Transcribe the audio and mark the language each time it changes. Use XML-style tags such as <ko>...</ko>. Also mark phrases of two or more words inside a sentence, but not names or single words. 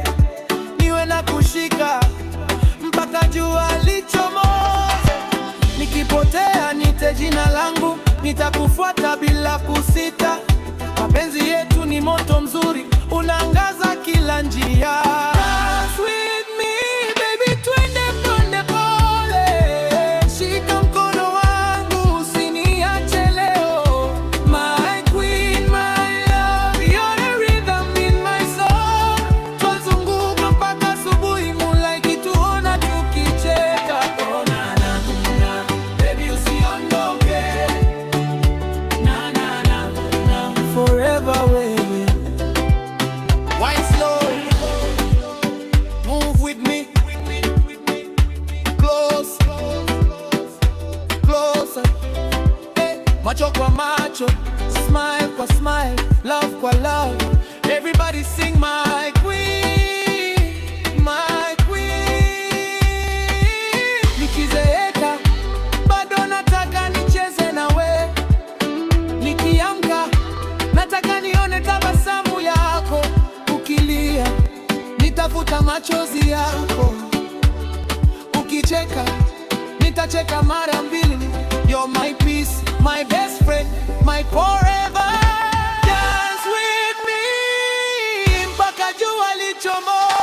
<sw>Niwe na kushika mpaka jua lichomoze. Nikipotea nite jina langu, nitakufuata bila kusita. Mapenzi yetu ni moto mzuri, unaangaza kila njia.</sw> <en>Dance with me baby,</en> <sw>twende pole pole. Shika mkono wangu usiniache leo.</sw> <en>My queen, my love, you're the rhythm in my soul.</en> <sw>Twazunguka mpaka asubuhi, moonlight tuona tukicheka. Oh na na na, baby usiondoke. Na na na na, forever wewe.</sw> <en>Wine slow, move with me. Close, closer.</en> <sw>Hey, macho kwa macho, smile kwa smile, love kwa love.</sw> <en>Everybody sing my queen, my queen.</en> <sw>Nikizeeka bado nataka nicheze nawe. Nikiamka nataka nione tabasamu yako. Ukilia nitafuta machozi yako. Ukicheka nitacheka mara mbili.</sw> <en>You're my peace, my best friend, my forever. Dance with me</en> <sw>mpaka jua lichomoze.</sw>